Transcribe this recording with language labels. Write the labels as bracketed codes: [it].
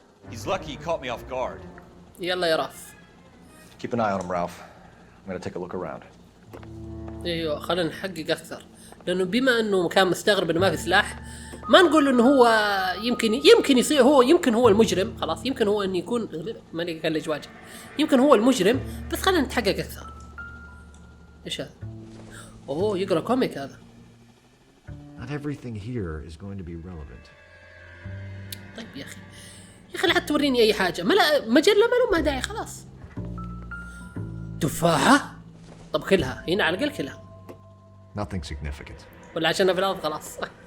[en] He's lucky he caught me off guard. [ar] يلا يا راف. [en] Keep an eye on him, Ralph. I'm gonna take a look around. [ar] ايوه خلينا نحقق اكثر، لانه بما انه كان مستغرب انه ما في سلاح، ما نقول انه هو يمكن يصير هو، يمكن هو المجرم، خلاص يمكن هو انه يكون ماني كلج واجه، يمكن هو المجرم، بس خلينا نتحقق اكثر. ايش هذا؟ يقرا كوميك هذا. [en] Not everything here is going to be relevant. [ar] طيب يا اخي لا توريني اي حاجه، مجله ما له داعي خلاص. تفاحة؟ طب كلها هنا على الأقل كلها. [en] Nothing significant. [ar] ولا عشانها في الأرض خلاص.